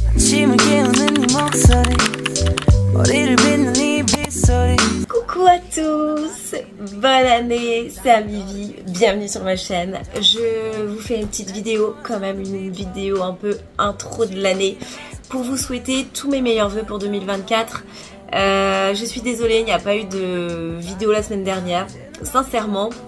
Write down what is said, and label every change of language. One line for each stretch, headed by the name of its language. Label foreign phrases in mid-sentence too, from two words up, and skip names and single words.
Korean: 아침을 깨우는 네 목소리 머리를 빗는 네 빗소리.
French: Coucou à tous, bonne année, c'est Amivi, bienvenue sur ma chaîne. Je vous fais une petite vidéo, quand même une vidéo un peu intro de l'année, pour vous souhaiter tous mes meilleurs vœux pour 2024. Je suis désolée, il n'y a pas eu de vidéo la semaine dernière, sincèrement.